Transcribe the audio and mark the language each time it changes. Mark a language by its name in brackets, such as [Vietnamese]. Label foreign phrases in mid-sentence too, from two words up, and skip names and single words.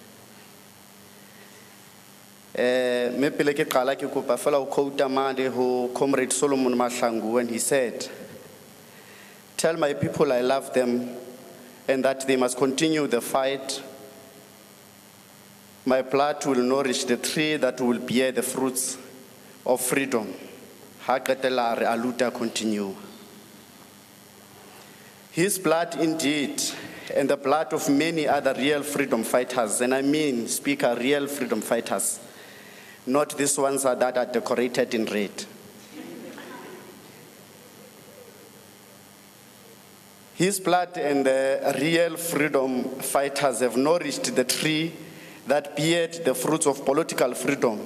[Southern Sotho] Me pele ke qala ke kopa fela ho quote mane ho [English] Comrade Solomon Mahlangu when he said, "Tell my people I love them and that they must continue the fight. My blood will nourish the tree that will bear the fruits of freedom." [Southern Sotho] Ha qetella re [Portuguese] aluta continue. [English] His blood indeed, and the blood of many other real freedom fighters, and I mean, Speaker, real freedom fighters, not these ones that are decorated in red. His blood and the real freedom fighters have nourished the tree that beared the fruits of political freedom.